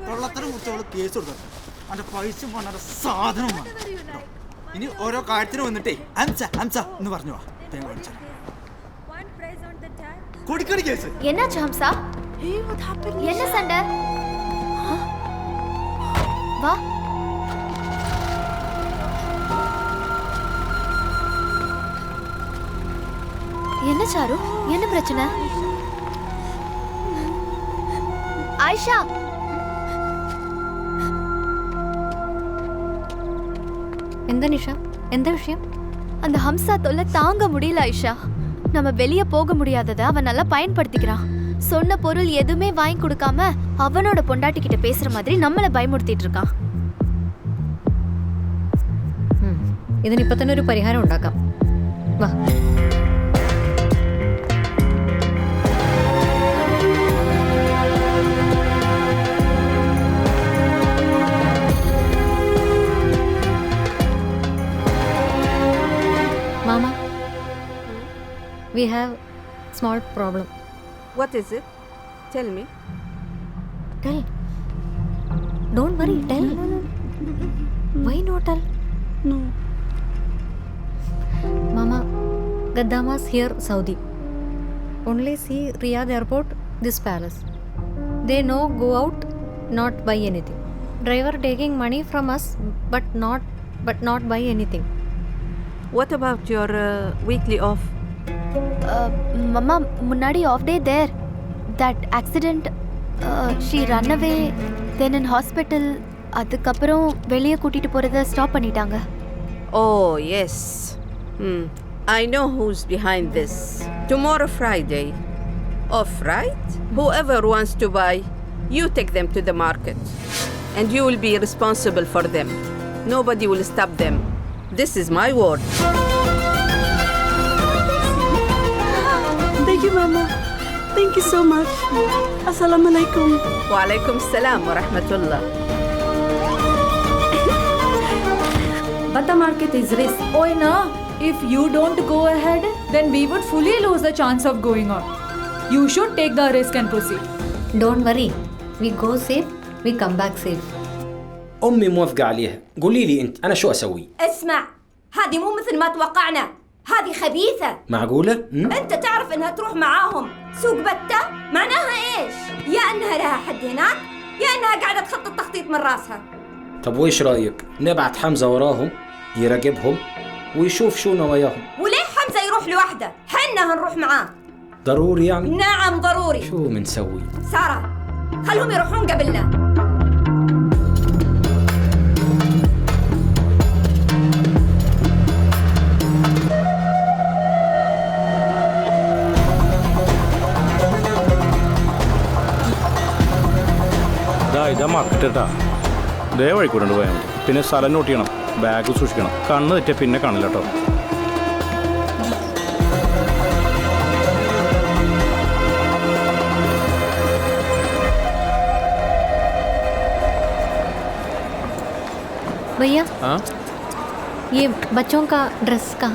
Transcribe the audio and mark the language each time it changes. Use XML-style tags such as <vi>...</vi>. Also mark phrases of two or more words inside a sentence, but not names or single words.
<ml>കൊള്ളത്തരം കുറിച്ച് കേസ് കൊടുത്തു. അവൻ്റെ പൈസ പോണ സാധനം ഇനി ഓരോ കാര്യത്തിന് വന്നിട്ടേ അംസ അംസ എന്ന് പറഞ്ഞു വാ. കൊടുക്കടി കേസ്.</ml> <ta>என்னாச்சு ஹம்சா? என்ன சண்டை? வா. என்ன சாரு? என்ன பிரச்சனை? ஆயிஷா.</ta> <ml>എന്താ നിഷ? എന്താ വിഷയം?</ml> <ta>அந்த ஹம்சா தொல்லை தாங்க முடியல ஆயிஷா. நம்ம வெளியே போக முடியாததை அவன் நல்லா பயன்படுத்திக்கிறான். சொன்ன பொருள் எதுவுமே வாங்கி கொடுக்காம அவனோட பொண்டாட்டி கிட்ட பேசுற மாதிரி நம்மளை பயமுறுத்திட்டு இருக்கான்.</ta> <ml>ഇതിനിപ്പോ തന്നെ ഒരു പരിഹാരം ഉണ്ടാക്കാം. വാ. മാമ,</ml> <en>we have small problem. What is it? Tell me. Tell. Don't worry, tell. Why not tell? No. Mama, Gaddamas here, Saudi. Only see Riyadh airport, this palace. They no go out, not buy anything. Driver taking money from us, but not buy anything. What about your weekly off? மம்மா முன்னாடி off day there. That accident, she run away, then in hospital.</en> <ta>அதுக்கப்புறம் வெளியே கூட்டிட்டு போறதை ஸ்டாப் பண்ணிட்டாங்க.</ta> <en>Oh yes. I know who's behind this. Tomorrow Friday. Off, right? Whoever wants to buy, you take them to the market. And you will be responsible for them. Nobody will stop them. This is my word. Thank you, Mama. Thank you so much.</en> <ar>السلام عليكم. وعليكم السلام ورحمة الله.</ar> <en>But the market is risk. Oh no, if you don't go ahead, then we would fully lose the chance of going on. You should take the risk and proceed. Don't worry. We go safe, we come back safe.</en> <ar>أمي موافقة عليها. قولي لي أنت أنا شو أسوي؟ اسمع، هذه مو مثل ما توقعنا، هذه خبيثة. معقولة؟ أنت تعرف إنها تروح معاهم سوق بتة؟ معناها إيش؟ يا إنها لها حد هناك، يا إنها قاعدة تخطط تخطيط من راسها. طب وإيش رأيك؟ نبعت حمزة وراهم يراقبهم ويشوف شو نواياهم. وليه حمزة يروح لوحده؟ حنا هنروح معاه. ضروري يعني؟ نعم ضروري. شو منسوي؟ سارة، خلهم يروحون قبلنا.</ar> <ml>ഇതാ മാർക്കറ്റ് കേട്ടാ. ദേ വഴിക്കൂടെ പോയാൽ മതി. പിന്നെ സ്ഥലം നോട്ട് ചെയ്യണം, ബാഗ് സൂക്ഷിക്കണം. കണ്ണ് തെറ്റിയ പിന്നെ കാണില്ല കേട്ടോ.</ml> <hi>भैया, हाँ, ये बच्चों का ड्रेस कहाँ?</hi>